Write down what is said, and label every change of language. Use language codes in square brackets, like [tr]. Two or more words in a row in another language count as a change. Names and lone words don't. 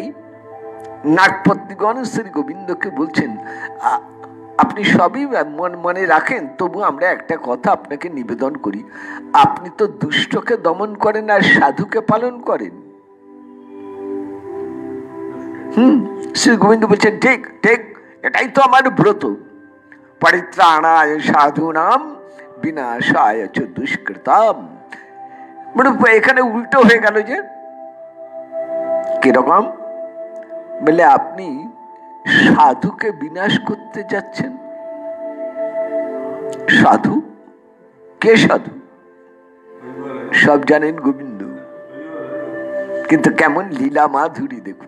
[bn] নাগপত্নীগণ শ্রী গোবিন্দকে বলছেন, আপনি সবই মনে রাখেন, তবু আমরা একটা কথা আপনাকে নিবেদন করি, আপনি তো দুষ্টকে দমন করেন আর সাধুকে পালন করেন। শ্রী গোবিন্দ বলছেন, ঠিক ঠিক, এটাই তো আমার ব্রত। [sa] পরিত্রাণায় সাধুনাম বিনাশায় চ দুষ্কৃতাম। [bn] এখানে উল্টো হয়ে গেল যে, কিরকম? বলে আপনি সাধুকে বিনাশ করতে যাচ্ছেন। সাধু কে? সাধু সব জানেন গোবিন্দ, কিন্তু কেমন লীলা মাধুরী দেখুন।